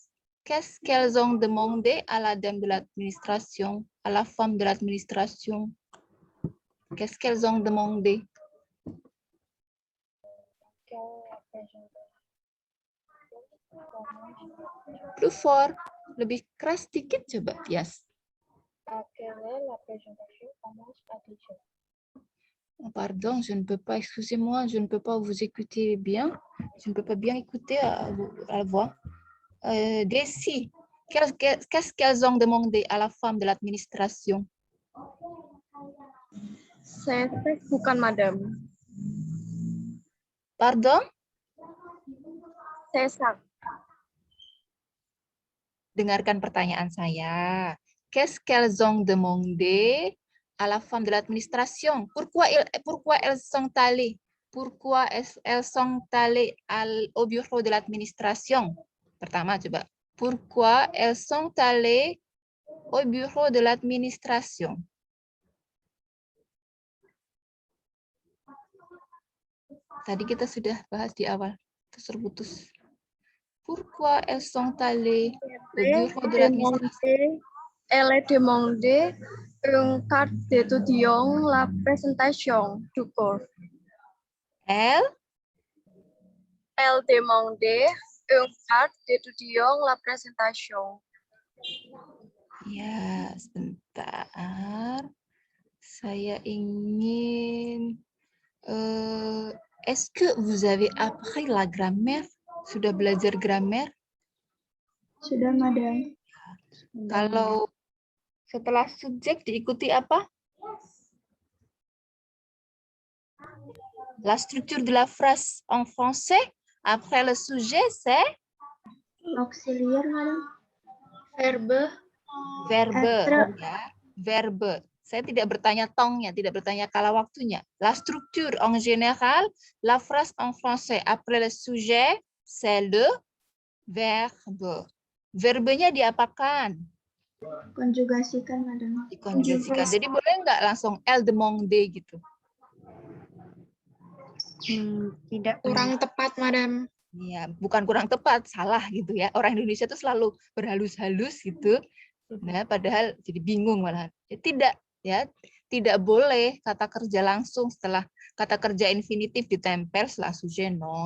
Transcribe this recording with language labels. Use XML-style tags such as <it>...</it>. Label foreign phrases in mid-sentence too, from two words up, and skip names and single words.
<fr>Qu'est-ce qu'elles ont demandé à la dame de l'administration, à la femme de l'administration? Qu'est-ce qu'elles ont demandé? Plus fort,</fr> <id>lebih keras dikit coba, Yes.</id> <fr>Pardon, je ne peux pas, excusez-moi, je ne peux pas vous écouter bien. Je ne peux pas bien écouter à la voix. Desi, qu'est-ce qu'elles ont demandé à la femme de l'administration?</fr> <id>Saya bukan madam.</id> <fr>Pardon?</fr> <id>Saya Dengarkan pertanyaan saya.</id> <fr>Qu'est-ce qu'elles ont demandé à la femme de l'administration? Pourquoi elles sont allées? Pourquoi elles sont allées au bureau de l'administration?</fr> <id>Pertama coba.</id> <fr>Pourquoi elles sont allées au bureau de l'administration?</fr> <id>Tadi kita sudah bahas di awal, terputus.</id> <fr>Pourquoi elles sont allées au bureau de l'administration? Elle a demandé une carte d'étudiant la présentation du cours. Elle demandé une carte d'étudiant la présentation.</fr> <id>Ya, sebentar. Saya ingin...</id> <fr>Est-ce que vous avez appris la grammaire?</fr> <id>Sudah belajar grammaire? Sudah, madam. Kalau setelah subjek diikuti apa?</id> <fr>La structure de la phrase en français. Après le sujet, c'est? Auxiliaire, madam. Verbe. Verbe. Être.</fr> <id>Ya. Verbe. Saya tidak bertanya tongnya, tidak bertanya kala waktunya.</id> <fr>La structure en général, la phrase en français. Après le sujet, c'est le verbe.</fr> <id>Verbenya diapakan? Konjugasikan, madam. Dikonjugasikan. Jadi boleh nggak langsung</id> <fr>elle demande</fr> <id>gitu? Tidak. Kurang tepat, madam. Iya, bukan kurang tepat, salah gitu ya. Orang Indonesia tuh selalu berhalus-halus gitu. Nah, padahal jadi bingung malah. Ya, tidak ya. tidak boleh kata kerja langsung setelah kata kerja infinitif ditempel setelah</id> <fr>sujet non.</fr>